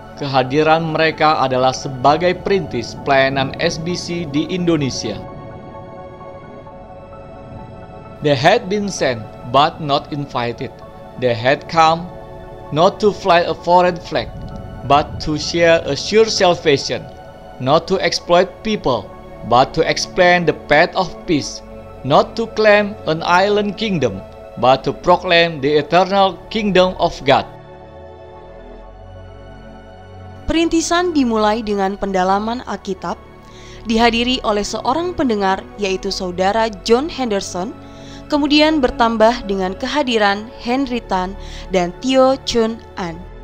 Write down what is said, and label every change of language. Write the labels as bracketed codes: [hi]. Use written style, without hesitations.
[id] Kehadiran mereka adalah sebagai perintis pelayanan SBC di Indonesia. [en] They had been sent but not invited. They had come not to fly a foreign flag, but to share a sure salvation, not to exploit people, but to explain the path of peace, not to claim an island kingdom, but to proclaim the eternal kingdom of God. [id] Perintisan dimulai dengan pendalaman Alkitab, dihadiri oleh seorang pendengar yaitu saudara John Henderson, kemudian bertambah dengan kehadiran Henry Tan dan Tio Chun An.